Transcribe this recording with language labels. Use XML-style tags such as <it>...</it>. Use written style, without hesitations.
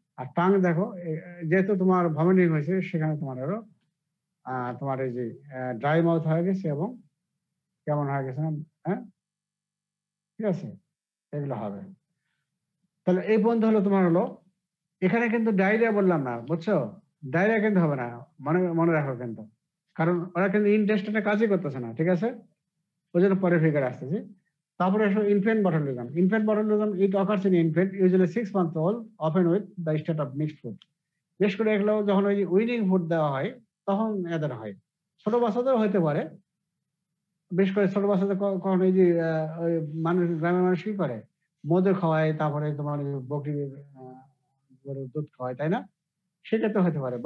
<bn>আর tongue দেখো, যেহেতু তোমার ভমিটিং হয়েছে, সেখানে তোমার আরো তোমার এই যে ড্রাই মাউথ হয়ে গেছে এবং কেমন হয়ে গেছে, হ্যাঁ, ঠিক আছে, এগুলো হবে। তাহলে এই পর্যন্ত হলো তোমার হলো, এখানে কিন্তু ডায়রিয়া বললাম না, বুঝছো, ডায়রিয়া কিন্তু হবে না, মনে মনে রাখো কিন্তু, কারণ ওরা কিন্তু ইনটেস্টিনে কাজই করতেছে না, ঠিক আছে, ওই জন্য পরে ফিগার আসতেছি। তারপরে আসো infant botulism.</bn> <en>Infant botulism it occurs in infant usually 6 months old, often with the state of mixed food।</en> <bn>বিশেষ করে এগুলো যখন ওই উইনিং ফুড দেওয়া হয় তখন এদের হয়। ছোট বাচ্চাদের হইতে পারে, বিশেষ করে ছোট বাচ্চাদের কখন এই যে ওই মানুষ, গ্রামের মানুষ কি করে, মধু খাওয়ায়, তারপরে তোমার বকরির গরুর দুধ খাওয়ায়, তাই না, সেক্ষেত্রে হতে পারে।</bn>